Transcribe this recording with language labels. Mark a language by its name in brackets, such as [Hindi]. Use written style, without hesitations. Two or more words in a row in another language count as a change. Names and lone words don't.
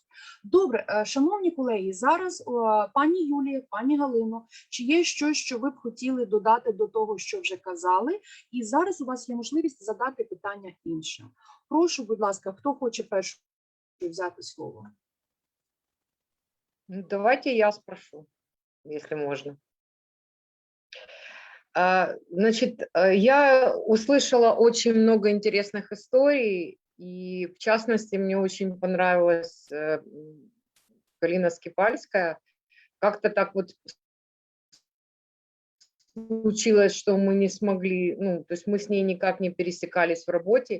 [Ukrainian] Добре, шановні колеги, зараз пані Юлія, пані Галино, чи є щось, що ви б хотіли додати до того, що вже казали? І зараз у вас є можливість задати питання іншим. Прошу, будь ласка, хто хоче першим взяти слово? [Russian] Давайте я спрошу, если можно. Значит, я услышала очень много интересных историй И в частности, мне очень понравилась Галина Скипальская. Как-то так вот случилось, что мы не смогли, ну, то есть мы с ней никак не пересекались в работе.